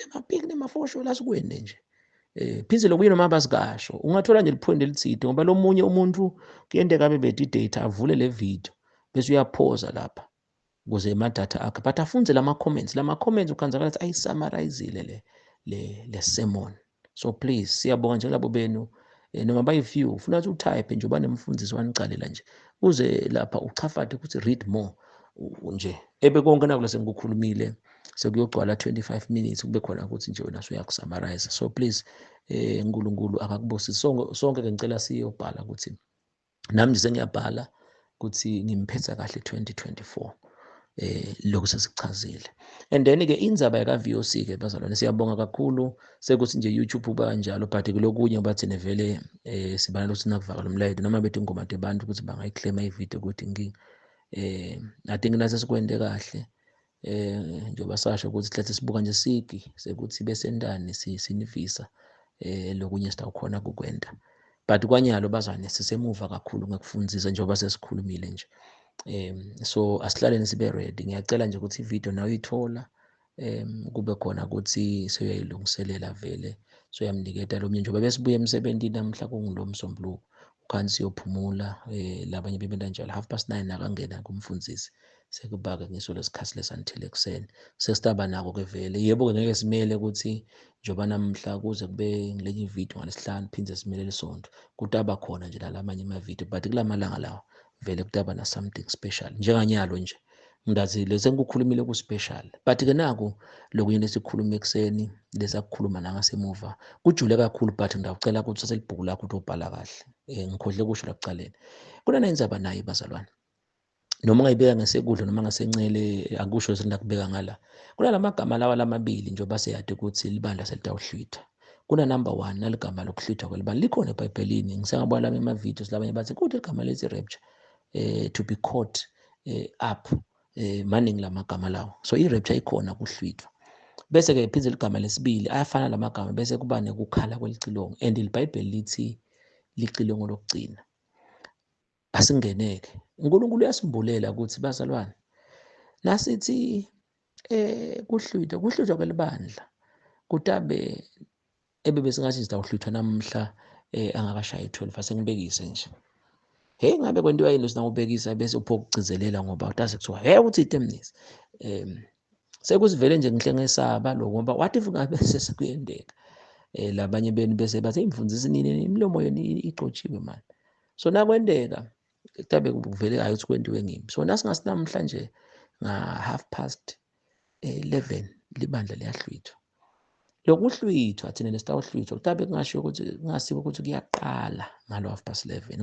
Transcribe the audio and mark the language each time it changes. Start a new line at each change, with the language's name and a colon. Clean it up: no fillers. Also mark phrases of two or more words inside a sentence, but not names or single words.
Swati: amapiki nemafosho lasikwende nje phizelo kuyi noma basikasho ungathola nje liphoyinti elithide ngoba lo munye umuntu kuyendeka abe beti data avule le video bese uyaphoza lapha ukuze ama-data akhe but afunze lama-comments ukhanzakala ukuthi ayisummarizile le sermon
English: so please
Swati: siyabonga njengalabo benu noma bayi-few ufuna ukuthi utype nje uba nemfundisi wanicalela nje uze lapha uchafade ukuthi
English: read more
Swati: nje konke nakule sengikukhulumile sekuyogcwala 25 minutes kube khona ukuthi nje wena uyakusummarize
English: so please
Swati: uNkulunkulu akakubusise sonke-ke ngicela siyobhala ukuthi nami nje sengiyabhala ukuthi ngimphetha kahle 2024 lokhu sesikuchazile
English: and then-ke
Swati: indzaba yakaVOC-ke bazalwane siyabonga kakhulu sekuthi nje YouTube uba kanjalo but kulokunye bathi nevele sibana lokuthi nakuvakala umlayelo noma bethi ingoma abantu ukuthi bangayiclaima ivideo ukuthi inkinga
English: I think
Swati: nase sikwende kahle njengoba sasho ukuthi sihlale sibuka nje sigi sekuthi besendani sinifisa lokunye sitawukhona kukwenda but kwanyalo bazane sisemuva kakhulu ngekufundzisa njengoba sesikhulumile nje so asihlaleni sibe ready ngiyacela nje ukuthi ivideo nayo uyithola kube khona ukuthi seyayilungiselela vele soyamniketa lo mnye njengoba besibuya emsebentini namhla kunguLomsombuluko ukhansi siyophumula labanye bebenta njalo 9:30 akangena kumfundisi sekuba-ke ngiso lesikhathi lesanithile ekuseni sesitaba nako-ke vele yebo-ke ngeke simele ukuthi njengoba namhla kuze kube ngelenye ividiyo ngaleSihlanu phinde simele lesonto kutaba khona nje nalamanye amavidiyo but kula malanga lawa vele kutaba na
English: something special
Swati: njenganyalo nje ngathi lese ngikukhulumile ku-special but-ke naku lokunye lesikhuluma ekuseni lesakukhuluma nangasemuva kujule kakhulu but ngiyacela ukuthi uthathe ibhuku lakho utobhala kahle ngikhohle kusho la ekucaleni kunana indzaba nayo bazalwane noma ungayibeka ngasekudla noma ngasencele akusho senakubeka ngala kunalamagama lawa lamabili njengoba seyade ukuthi libandla selitawuhlwitha kuna number 1 naligama lokuhlwitha kwelibandla likhona eBhayibhelini ngisengabona lami emavidiyo labanye bathi kuthi igama lethi
English: rapture to be caught up
Swati: maningi lamagama lawo so i-rapture ikhona kuhlwithwa bese-ke phindze ligama lesibili ayafana lamagama bese kuba nekukhala kwelicilongo and iBhayibheli lithi licilongo lokugcina asingeneke uNkulunkulu uyasimbulela ukuthi bazalwane nasithi kuhlwithwa kwelibandla kutabe ebebesingathi sitawuhlwithwa namhla angakashayi 12 asengibekise nje ngabe kwentiwa yini sinawubekisa bese uphokugcizelela ngoba utase kuthiwa uthi itemnisi sekusivele nje ngihle ngesaba lo ngoba
English: what if
Swati: ngabe sesekuyendeka labanye benu bese bathi imfundisi nini imilomo yenu ixotshiwe manje so nakwendeka kutabe kuvele hayi ukuthi kwentiwe ngimi so nasingasinamhlanje nga 11:30 libandla liyahlwithwa lokuhlwithwa thina nesitawuhlwithwa kutabe kungasho ukuthi kungasibo ukuthi kuyaqala ngalo 11:30